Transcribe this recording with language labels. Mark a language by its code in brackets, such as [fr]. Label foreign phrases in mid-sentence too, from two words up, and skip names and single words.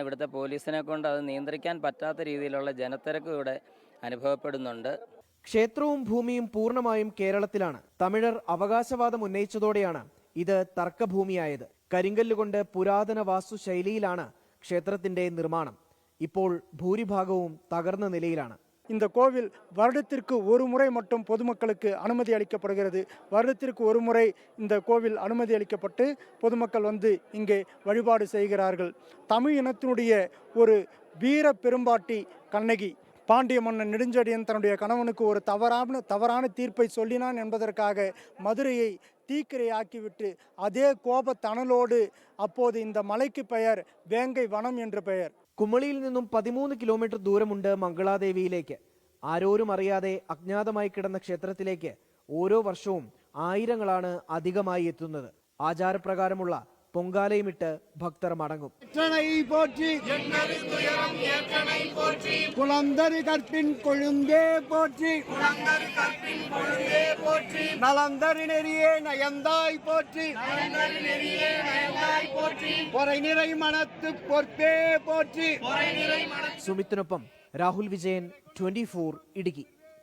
[ml] ഇവിടുത്തെ പോലീസിനെ കൊണ്ട് അത് നിയന്ത്രിക്കാൻ പറ്റാത്ത രീതിയിലുള്ള ജനത്തിരക്ക് ഇവിടെ അനുഭവപ്പെടുന്നുണ്ട്. ക്ഷേത്രവും ഭൂമിയും പൂർണ്ണമായും കേരളത്തിലാണ്. തമിഴർ അവകാശവാദം ഉന്നയിച്ചതോടെയാണ് ഇത് തർക്കഭൂമിയായത്. കരിങ്കല്ലുകൊണ്ട് പുരാതന വാസ്തുശൈലിയിലാണ് ക്ഷേത്രത്തിന്റെ നിർമ്മാണം. ഇപ്പോൾ ഭൂരിഭാഗവും തകർന്ന നിലയിലാണ്. [ta] இந்த கோவில் வருடத்திற்கு ஒரு முறை மட்டும் பொதுமக்களுக்கு அனுமதி அளிக்கப்படுகிறது. வருடத்திற்கு ஒரு முறை இந்த கோவில் அனுமதி அளிக்கப்பட்டு பொதுமக்கள் வந்து இங்கே வழிபாடு செய்கிறார்கள். தமிழ் இனத்தினுடைய ஒரு வீர பெரும்பாட்டி கண்ணகி. பாண்டிய மன்னன் நெடுஞ்செழியன் தன்னுடைய கணவனுக்கு ஒரு தவறான தீர்ப்பை சொல்லினான் என்பதற்காக மதுரையை தீக்கிரையாக்கிவிட்டு அதே கோபத்தணலோடு அப்போது இந்த மலைக்கு பெயர் வேங்கை வனம் என்று பெயர். [ml] കുമളിയിൽ നിന്നും 13 കിലോമീറ്റർ ദൂരമുണ്ട് മംഗളാദേവിയിലേക്ക്. ആരോരും അറിയാതെ അജ്ഞാതമായി കിടന്ന ക്ഷേത്രത്തിലേക്ക് ഓരോ വർഷവും ആയിരങ്ങളാണ് അധികമായി എത്തുന്നത്. ആചാരപ്രകാരമുള്ള പൊങ്കാലയുമിട്ട് ഭക്തർ മടങ്ങും. [ta] குளந்தரு கற்பின் கொழுந்தே போற்றி நலந்தரு நெறியே நயந்தாய் போற்றி பொறை நிறை மனத்து பொற்பே போற்றி. [ml] സുമിത്തിനൊപ്പം രാഹുൽ വിജയൻ, 24 ഇടുക്കി.